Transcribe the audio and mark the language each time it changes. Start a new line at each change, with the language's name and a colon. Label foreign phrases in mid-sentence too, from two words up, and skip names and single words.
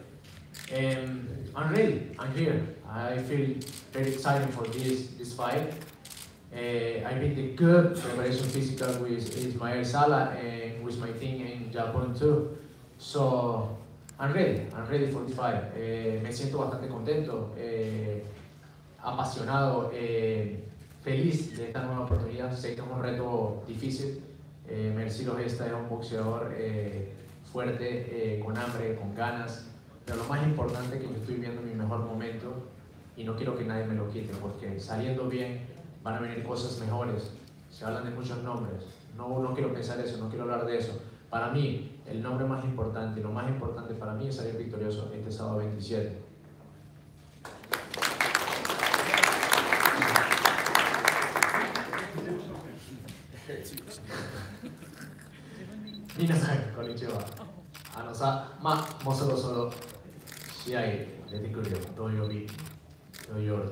English: I'm ready, I'm here. I feel very excited for this fight. I've been the good preparation physical with Ismael Salas and with my team in Japan too. So I'm ready for this fight.
Spanish: Me siento bastante contento, apasionado, feliz de esta nueva oportunidad. Sé que es un reto difícil. Mercito Gesta es un boxeador fuerte, con hambre, con ganas. Pero lo más importante es que yo estoy viendo mi mejor momento y no quiero que nadie me lo quite, porque saliendo bien van a venir cosas mejores. Se hablan de muchos nombres. No quiero pensar eso, no quiero hablar de eso. Para mí, el nombre más importante, lo más importante para mí es salir victorioso este sábado 27.
Japanese: 皆さん、こんにちは. もうそろそろ試合出てくるよ、土曜日。